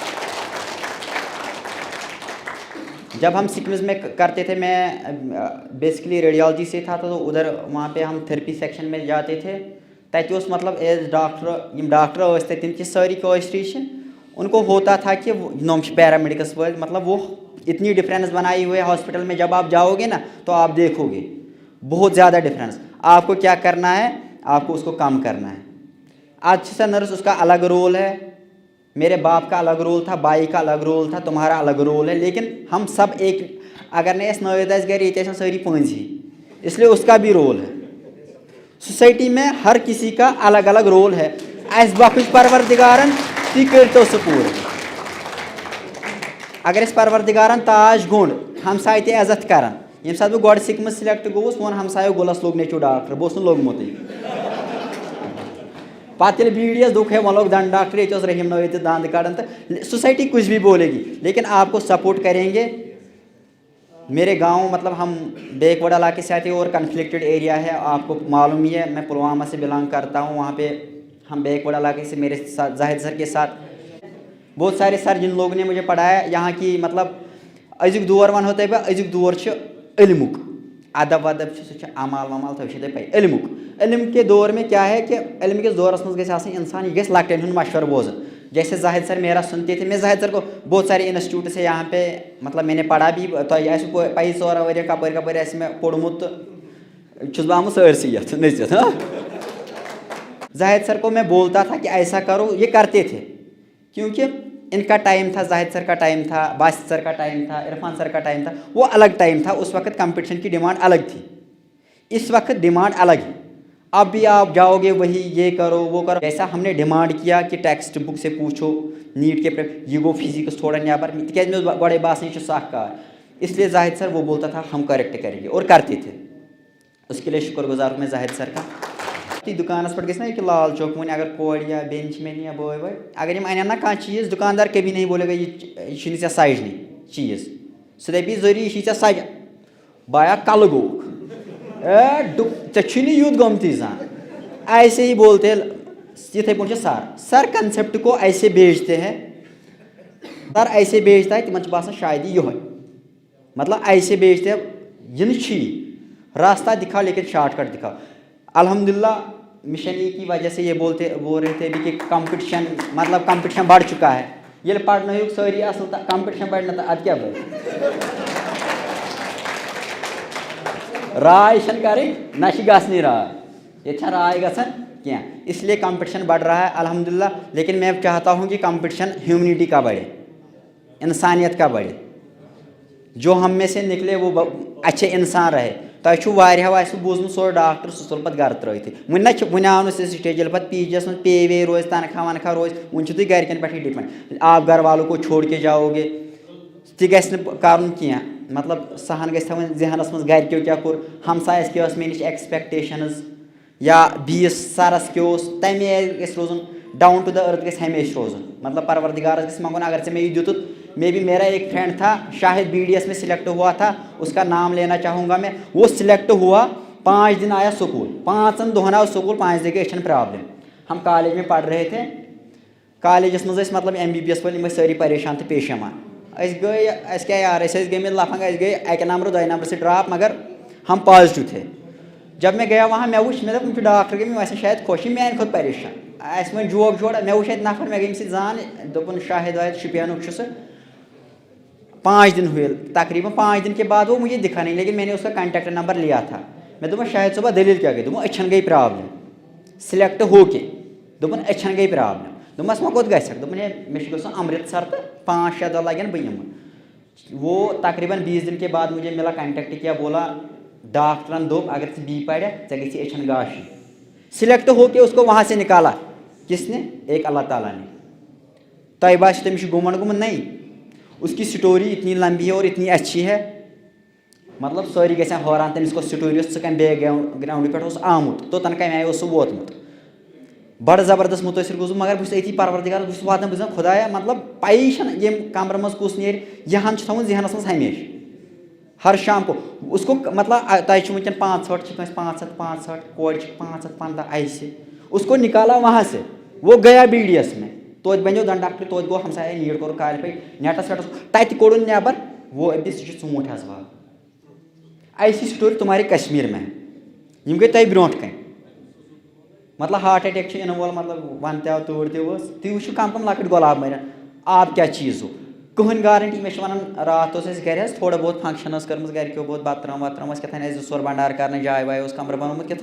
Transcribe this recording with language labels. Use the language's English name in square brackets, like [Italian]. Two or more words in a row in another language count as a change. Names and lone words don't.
[Urdu] جب ہم سکمز میں کرتے تھے میں بیسکلی ریڈیالوجی سے تھا تو ادھر وہاں پہ ہم تھراپی سیکشن میں جاتے تھے [Kashmiri] تتہِ اوس مطلب ایز ڈاکٹر یم ڈاکٹر ٲسۍ تتہِ تِم چھِ سٲری کٲشرِ [Urdu] چھِ ان کو ہوتا تھا کہ [Kashmiri] نوم چھِ پیرامیڈکس وٲلۍ [Urdu] مطلب وہ اتنی ڈفرینس بنائی ہوئے ہاسپٹل میں جب آپ جاؤ گے نا تو آپ دیکھو گے بہت زیادہ ڈفرینس آپ کو کیا کرنا ہے آپ کو اس کو کم کرنا ہے اچھا سا نرس اس کا الگ رول ہے میرے باپ کا الگ رول تھا بائی کا الگ رول تھا تمہارا الگ رول ہے لیکن ہم سب ایک اگر نہیں [Kashmiri] اس نوید آسہِ گرِ ییٚتہِ آسن سٲری پٲنٛژی [Urdu] اس لیے اس کا بھی رول ہے سوسائٹی میں ہر کسی کا الگ الگ رول ہے [Kashmiri] اس بخش پروردگارن تُہۍ کٔرۍتو سُہ پوٗرٕ اگر أسۍ پروردگارن تاج گوٚنٛڈ ہمساے تہِ عزت کران ییٚمہِ ساتہٕ بہٕ گۄڈٕ سِکمٕز سِلیکٹ گوٚوُس ووٚن ہمسایو گُلس لوٚگ نیٚچوٗ ڈاکٹر بہٕ اوسُس نہٕ لوٚگمُتٕے پتہٕ ییٚلہِ بی ڈی ایس دوٚپُکھ ہے وۄنۍ لوگ دنٛد ڈاکٹر ییٚتہِ اوس رحیٖم نٲیِد تہِ دنٛد کڑان تہٕ [Urdu] سوسائٹی کچھ بھی بولے گی لیکن آپ کو سپورٹ کریں گے میرے گاؤں مطلب ہم بیک ورڈ علاقے سے آتے ہیں اور کنفلکٹڈ ایریا ہے آپ کو معلوم ہی ہے میں پلوامہ سے بلانگ کرتا ہوں وہاں پہ ہم بیک ورڈ علاقے سے میرے ساتھ زاہد سر کے ساتھ بہت سارے سر جن لوگوں نے مجھے پڑھایا یہاں کی مطلب [Kashmiri] أزیُک دور ونہو تۄہہِ بہٕ أزیُک دور چھُ علمُک ادب ودب چھُ سُہ چھُ عمال ومال تۄہہِ چھو تۄہہِ پاے علمُک [Urdu] علم کے دور میں کیا ہے کہ [Kashmiri] علم کِس دورس منٛز گژھِ آسٕنۍ انسان یہِ گژھِ لۄکٹٮ۪ن ہُنٛد مشورٕ بوزُن [Urdu] جیسے زاہد سر میرا سنتے تھے میں زاہد سر کو بہت سارے انسٹیٹیوٹس ہے یہاں پہ مطلب میں نے پڑھا بھی [Kashmiri] تۄہہِ آسِوٕ پایی 14 ؤرۍ کپٲرۍ کپٲرۍ آسہِ مےٚ پوٚرمُت تہٕ چھُس بہٕ آمُت سٲرسٕے یتھ نٔژِتھ [Urdu] زاہد سر کو میں بولتا تھا کہ ایسا کرو یہ کرتے تھے کیونکہ ان کا ٹائم تھا زاہد سر کا ٹائم تھا باسط سر کا ٹائم تھا عرفان سر کا ٹائم تھا وہ الگ ٹائم تھا اس وقت کمپٹیشن کی ڈیمانڈ الگ تھی اس وقت ڈیمانڈ الگ ہے اب بھی آپ جاؤ گے وہی یہ کرو وہ کرو جیسا ہم نے ڈیمانڈ کیا کہ ٹیکسٹ بک سے پوچھو نیٹ کے یہ گو فزکس تھوڑا [Kashmiri] نیبر تکیازِ مےٚ اوس گۄڈے باسان یہِ چھُ سخ کار [Urdu] اس لیے زاہد سر وہ بولتا تھا ہم کریکٹ کریں گے اور کرتے تھے اس کے لیے شکر گزار ہوں میں زاہد سر کا [Kashmiri] دکانس پہ گژھِ نا کہ لال چوک وۄنۍ اگر کورِ یا بیٚنہِ چھِ مےٚ یا بٲے وٲے اگر یِم انن نا کانٛہہ چیٖز [Urdu] دُکاندار کبھی نہیں بولے گا [Kashmiri] یہِ چھُنہٕ ژےٚ سجنٕے چیٖز سُہ دپی ضروٗری یہِ چھُے ژےٚ سجان بایا کلہٕ گوٚوُکھ ژےٚ چھُے نہٕ یُتھ گوٚمتٕے زانٛہہ [Urdu] ایسے ہی بولتے ہیں [Kashmiri] یِتھَے پٲٹھۍ چھِ [Urdu] سر کنسیپٹ کو ایسے بیچتے ہیں سر ایسے بیچتا ہے [Kashmiri] تِمن چھُ باسان شاید یہِ یِہوے [Urdu] مطلب ایسے بیچتے ہیں [Kashmiri] یہِ نہٕ چھُیی [Urdu] راستہ دکھاؤ لیکن شارٹ کٹ دکھاؤ الحمدللہ مشن ای کی وجہ سے یہ بول رہے تھے ابھی کہ کمپٹیشن مطلب کمپٹیشن بڑھ چکا ہے [Kashmiri] ییٚلہِ پرنٲیِکھ سٲری اصل تہٕ کمپٹیشن بڑِ نہٕ تہٕ ادٕ کیٛاہ بڑِ راے چھنہٕ کَرٕنۍ نہ چھِ گژھنٕے راے یہ چھا رائے گژھان کینٛہہ [Urdu] اس لیے کمپٹیشن بڑھ رہا ہے الحمدللہ لیکن میں چاہتا ہوں کہ کمپٹیشن ہیومنٹی کا بڑھے انسانیت کا بڑھے جو ہم میں سے نکلے وہ اچھے انسان رہے [Kashmiri] تۄہہِ چھُو واریاہو آسِوٕ بوٗزمُت سُہ ڈاکٹر سُہ ژوٚل پَتہٕ گرٕ ترٛٲیتھٕے وُنہِ آو نہٕ سُہ سٹیج ییٚلہِ پَتہٕ پی جی یَس منٛز پے وے روزِ تنخواہ ونخواہ روزِ وُنہِ چھُو تُہۍ گرِکٮ۪ن پٮ۪ٹھٕے ڈِپٮ۪نٛڈ [Urdu] آپ گھر والوں کو چھوڑ کے جاؤ گے [Kashmiri] تہِ گژھِ نہٕ کَرُن کینٛہہ مطلب سہن گژھِ تھاوٕنۍ ذہنس منٛز گرِکیو کیٛاہ کوٚر ہمسایَس کیٛاہ ٲس مےٚ نِش ایٚکسپیکٹیشنٕز یا بیٚیِس سَرَس کیٛاہ اوس تَمہِ آیہِ گژھِ روزُن [English] down to the earth [Kashmiri] گژھِ ہمیشہ روزُن مطلب پروردگارس گژھِ منگُن اگر ژےٚ مےٚ یہِ دیُتُتھ [Urdu] مے بی میرا ایک فرینڈ تھا شاید BDS میں سلیکٹ ہوا تھا اس کا نام لینا چاہوں گا میں وہ سلیکٹ ہوا 5 دن آیا سکول [Kashmiri] 5 دۄہن آو سکول 5 دن گئی أچھن پرابلم [Urdu] ہم کالج میں پڑھ رہے تھے [Kashmiri] کالجس منٛز ٲسۍ مطلب MBBS وٲلۍ یِم ٲسۍ سٲری پریشان تہٕ پیشَمان أسۍ گٔے اَسہِ کیٛاہ یار أسۍ ٲسۍ گٔمٕتۍ لفنٛگ أسۍ گٔے 1 نمبر 2 نمبر [Urdu] سے ڈراپ مگر ہم پازٹِو تھے جب میں گیا وہاں [Kashmiri] مےٚ وٕچھ مےٚ دوٚپ یِم چھِ ڈاکٹر گٔمٕتۍ یِم آسن شاید خۄش یِم میٛانہِ کھۄتہٕ پریشان اَسہِ وۄنۍ جوک جوڑا مےٚ وٕچھ اَتہِ نفر مےٚ گٔے أمِس سۭتۍ زان دوٚپُن شاہد واحد شُپینُک چھُ سُہ [Urdu] 5 دن ہوئے تقریباً 5 دن کے بعد وہ مجھے دکھا نہیں لیکن میں نے اس کا کانٹیکٹ نمبر لیا تھا میں [Kashmiri] دوٚپمَس شاہد صٲبا دٔلیٖل کیٛاہ گٔے دوٚپُن أچھن گٔے پرٛابلِم سِلٮ۪کٹ ہو کے دوٚپُن أچھن گٔے پرٛابلِم دوٚپمَس وۄنۍ کوٚت گژھکھ دوٚپُن ہے مےٚ چھُ گژھُن امرتسر تہٕ 5-6 دۄہ لگن بہٕ یِمہٕ [Urdu] وہ تقریباً 20 دن کے بعد مجھے ملا کانٹیکٹ کیا بولا [Kashmiri] ڈاکٹرن دوٚپ اگر ژٕ بی پڑھکھ ژےٚ گژھی أچھن گاشی [Urdu] سِلٮ۪کٹ ہو کے اس کو وہاں سے نکالا کس نے ایک اللہ تعالیٰ نے [Kashmiri] تۄہہِ باسیو تٔمِس چھُ گُمنڈ گوٚمُت [Urdu] نہیں اس کی سٹوری اتنی لمبی ہے اور اتنی اچھی ہے مطلب [Kashmiri] سٲری گژھن حٲران تٔمِس کۄس سٹوری ٲس ژٕ کَمہِ بیک گرٛاوُنٛڈٕ پٮ۪ٹھ اوس آمُت توٚتَن کَمہِ آیہِ اوس سُہ ووتمُت بڑٕ زبردست مُتٲثر گوٚوُس بہٕ مگر بہٕ چھُس أتی پروردِگارس بہٕ چھُس واتان بہٕ چھُس دَپان خۄدایا مطلب پَیی چھَنہٕ ییٚمہِ کمرٕ منٛز کُس نیرِ یہِ ہن چھُ تھاوُن ذہنس منٛز ہمیشہِ [Urdu] ہر شام کو اس کو [Kashmiri] مطلب تۄہہِ چھُ وٕنکٮ۪ن 65 چھِ کٲنٛسہِ 565 کورِ چھِ 515 [Urdu] ایسے اس کو نکالا وہاں سے وہ گیا BDS میں [Kashmiri] توتہِ بنیو دنٛد ڈاکٹر توتہِ گوٚو ہمسایا نیٖٹ کوٚر کالفاے نیٹس ویٹس تتہِ کوٚڑُن نٮ۪بر وہ ابھی سُہ چھُ ژوٗنٛٹھۍ حظ واو [Urdu] ایسی سٹوری تُمہارے کشمیٖر میں [Kashmiri] یِم گٔے تۄہہِ برونٛٹھ کَنہِ مطلب ہارٹ اٹیک چھُ یِنہٕ وول مطلب وَنہِ تہِ آو تۭر تہِ ؤژھ تُہۍ وٕچھِو کم کم لۄکٕٹۍ گۄلاب مٔرِتھ آب کیٛاہ چیٖز ہو کٕہٕنۍ گارنٹی مےٚ چھِ وَنان راتھ اوس اَسہِ گرِ حظ تھوڑا بہت فنٛکشن ٲس کٔرمٕژ گرِکیو بہت بتہٕ ترٲم وتہٕ ترٲم ٲس کیٛاہ تھانۍ اَسہِ 2 ژور بنڈار کرنہٕ جاے واے اوس کمرٕ بنومُت کیٛاہ